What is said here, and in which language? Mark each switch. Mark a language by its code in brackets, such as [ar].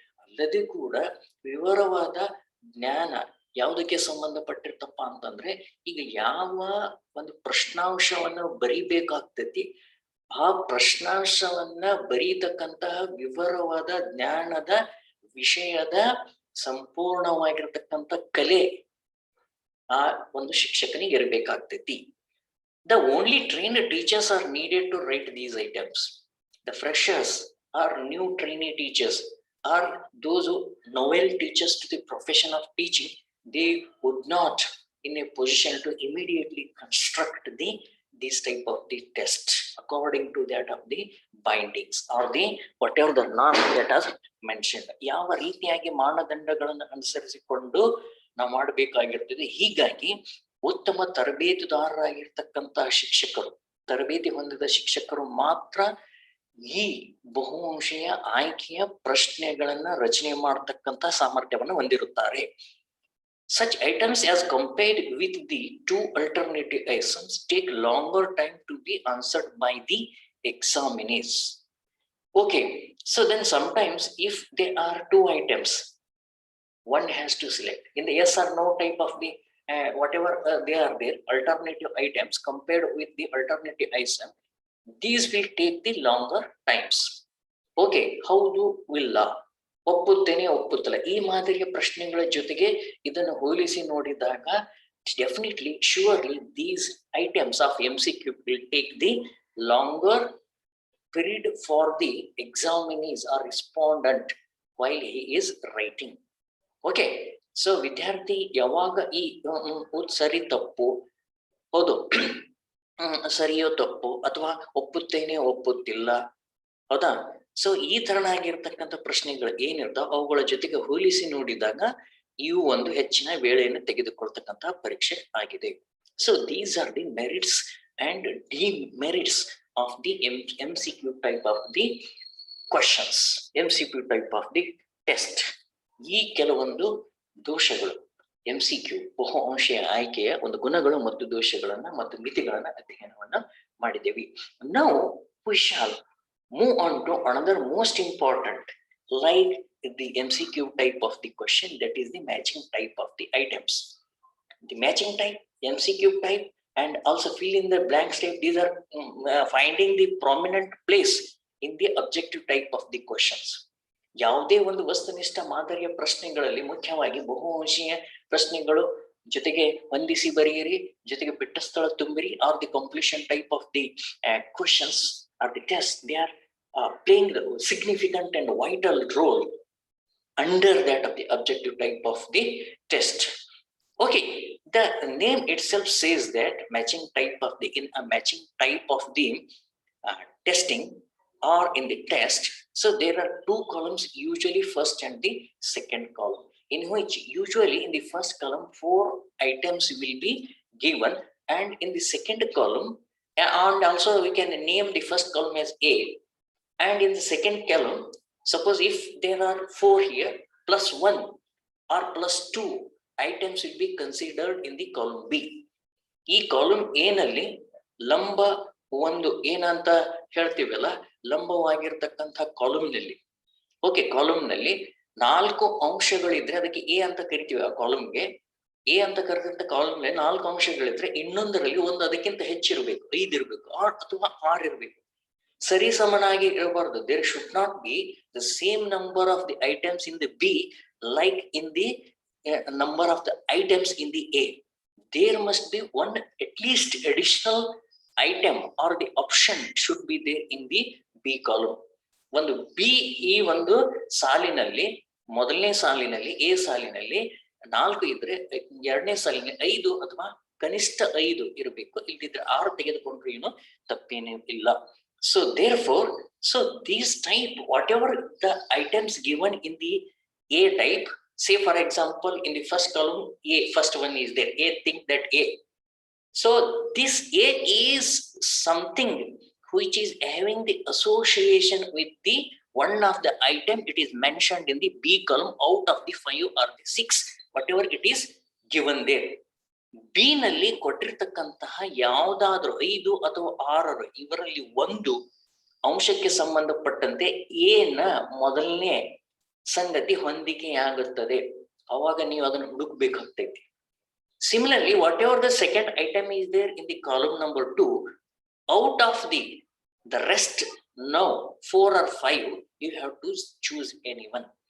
[kn] ಅಲ್ಲದೆ ಕೂಡ ವಿವರವಾದ ಜ್ಞಾನ ಯಾವುದಕ್ಕೆ ಸಂಬಂಧಪಟ್ಟಿರ್ತಪ್ಪ ಅಂತಂದ್ರೆ, ಈಗ ಯಾವ ಒಂದು ಪ್ರಶ್ನಾಂಶವನ್ನ ಬರೀಬೇಕಾಗ್ತತಿ, ಆ ಪ್ರಶ್ನಾಂಶವನ್ನ ಬರೀತಕ್ಕಂತಹ ವಿವರವಾದ ಜ್ಞಾನದ ವಿಷಯದ ಸಂಪೂರ್ಣವಾಗಿರ್ತಕ್ಕಂಥ ಕಲೆ ಆ ಒಂದು ಶಿಕ್ಷಕನಿಗೆ ಇರಬೇಕಾಗ್ತತಿ. [en] The only trained teachers are needed to write these items. The freshers or new trainee teachers are those who novel teachers to the profession of teaching. They would not in a position to immediately construct this type of the test according to that of the bindings or the whatever the norm that has mentioned. [kn] ಯಾವ ರೀತಿಯಾಗಿ ಮಾನದಂಡಗಳನ್ನು ಅನುಸರಿಸಿಕೊಂಡು ನಾವು ಮಾಡಬೇಕಾಗಿರ್ತದೆ. ಹೀಗಾಗಿ ಉತ್ತಮ ತರಬೇತುದಾರರಾಗಿರ್ತಕ್ಕಂತಹ ಶಿಕ್ಷಕರು, ತರಬೇತಿ ಹೊಂದಿದ ಶಿಕ್ಷಕರು ಮಾತ್ರ ಈ ಬಹುಅಂಶೀಯ ಆಯ್ಕೆಯ ಪ್ರಶ್ನೆಗಳನ್ನ ರಚನೆ ಮಾಡತಕ್ಕಂತ ಸಾಮರ್ಥ್ಯವನ್ನು ಹೊಂದಿರುತ್ತಾರೆ. [en] Such items as compared with the 2 alternative items take longer time to be answered by the examinees. Okay, so then sometimes if there are 2 items, one has to select in the yes or no type of the whatever they are there, alternative items compared with the alternative item, these will take the longer times. Okay, how do will [kn] ಒಪ್ಪುತ್ತೇನೆ ಒಪ್ಪುತ್ತಲ್ಲ ಈ ಮಾದರಿಯ ಪ್ರಶ್ನೆಗಳ ಜೊತೆಗೆ ಇದನ್ನು ಹೋಲಿಸಿ ನೋಡಿದಾಗ [en] Definitely surely these items of MCQ will take the longer period for the examinees or respondent while he is writing. [kn] Okay, so ವಿದ್ಯಾರ್ಥಿ ಯಾವಾಗ ಈ ಸರಿ ತಪ್ಪು ಹೌದು ಸರಿಯೋ ತಪ್ಪು ಅಥವಾ ಒಪ್ಪುತ್ತೇನೆ ಒಪ್ಪುತ್ತಿಲ್ಲ ಹೌದಾ, ಸೊ ಈ ತರನಾಗಿರ್ತಕ್ಕಂಥ ಪ್ರಶ್ನೆಗಳು ಏನಿರ್ತಾವ ಅವುಗಳ ಜೊತೆಗೆ ಹೋಲಿಸಿ ನೋಡಿದಾಗ ಇವು ಒಂದು ಹೆಚ್ಚಿನ ವೇಳೆಯನ್ನು ತೆಗೆದುಕೊಳ್ತಕ್ಕಂತಹ ಪರೀಕ್ಷೆ ಆಗಿದೆ. [en] So these are the merits and demerits of the MCQ type of the questions, MCQ type of the test. [kn] ಈ ಕೆಲವೊಂದು ದೋಷಗಳು MCQ ಬಹು ಅಂಶೀಯ ಆಯ್ಕೆಯ ಒಂದು ಗುಣಗಳು ಮತ್ತು ದೋಷಗಳನ್ನ ಮತ್ತು ಮಿತಿಗಳನ್ನ ಅಧ್ಯಯನವನ್ನ ಮಾಡಿದ್ದೇವೆ. ನಾವು [en] we shall move on to another most important, like the MCQ type of the question, that is the matching type of the items. The matching type, MCQ type, and also fill in the blanks type, these are finding the prominent place in the objective type of the questions. [kn] ಯಾವುದೇ ಒಂದು ವಸ್ತುನಿಷ್ಠ ಮಾದರಿಯ ಪ್ರಶ್ನೆಗಳಲ್ಲಿ ಮುಖ್ಯವಾಗಿ ಬಹುಅಂಶೀಯ ಪ್ರಶ್ನೆಗಳು ಜೊತೆಗೆ ಹೊಂದಿಸಿ ಬರೆಯಿರಿ, ಜೊತೆಗೆ ಬಿಟ್ಟ ಸ್ಥಳ ತುಂಬಿರಿ, [en] Are the completion type of the questions are the test, they are playing the significant and vital role under that of the objective type of the test. Okay, the name itself says that matching type of the in a matching type of the testing or in the test. So there are 2 columns, usually first and the second column, in which usually in the first column 4 items will be given, and in the second column, and also we can name the first column as A, and in the second column, suppose if there are 4 here plus 1 or plus 2 items will be considered in the column B. [kn] ಈ column A ನಲ್ಲಿ ಲಂಬ ಒಂದು ಏನಂತ ಹೇಳ್ತೀವಲ್ಲ, ಲಂಬವಾಗಿರ್ತಕ್ಕಂಥ column ನಲ್ಲಿ, okay, column ನಲ್ಲಿ 4 ಅಂಶಗಳಿದ್ರೆ ಅದಕ್ಕೆ A ಅಂತ ಕರಿತೀವಿ. ಆ ಕಾಲಮ್ಗೆ A ಅಂತ ಕರೆದಂತ ಕಾಲಮ್ ನಲ್ಲಿ 4 ಅಂಶಗಳಿದ್ರೆ ಇನ್ನೊಂದರಲ್ಲಿ ಒಂದು ಅದಕ್ಕಿಂತ ಹೆಚ್ಚಿರಬೇಕು, 5 ಇರಬೇಕು ಅಥವಾ 6 ಇರಬೇಕು. ಸರಿ ಸಮನಾಗಿ ಇರಬಾರ್ದು. [en] There should not be the same number of the items in the B like in the number of the items in the A. There must be one at least additional item or the option should be there in the B column. [kn] ಒಂದು B ಈ ಒಂದು ಸಾಲಿನಲ್ಲಿ ಮೊದಲನೇ ಸಾಲಿನಲ್ಲಿ A ಸಾಲಿನಲ್ಲಿ 4 ಇದ್ರೆ ಎರಡನೇ ಸಾಲಿನಲ್ಲಿ 5 ಅಥವಾ ಕನಿಷ್ಠ 5 ಇರಬೇಕು. ಇಲ್ದಿದ್ರೆ 6 ತೆಗೆದುಕೊಂಡ್ರು ಏನು ತಪ್ಪೇನೂ ಇಲ್ಲ. [en] So therefore, so these type, whatever the items given in the A type, say for example in the first column A, first one is there, A, think that A. So this A is something which is having the association with the one of the item it is mentioned in the B column out of the 5 or the 6, whatever it is given there. [kn] B ನಲ್ಲಿ ಕೊಟ್ಟಿರ್ತಕ್ಕಂತಹ ಯಾವುದಾದ್ರೂ 5 ಅಥವಾ 6 ಇವರಲ್ಲಿ ಒಂದು ಅಂಶಕ್ಕೆ ಸಂಬಂಧಪಟ್ಟಂತೆ A ನ ಮೊದಲನೇ ಸಂಗತಿ ಹೊಂದಿಕೆಯಾಗುತ್ತದೆ. ಅವಾಗ ನೀವು ಅದನ್ನು ಹುಡುಕ್ಬೇಕಾಗ್ತೈತಿ. [en] Similarly, whatever the second item is there in the column number 2, out of the rest now 4 or 5, you have to choose any one.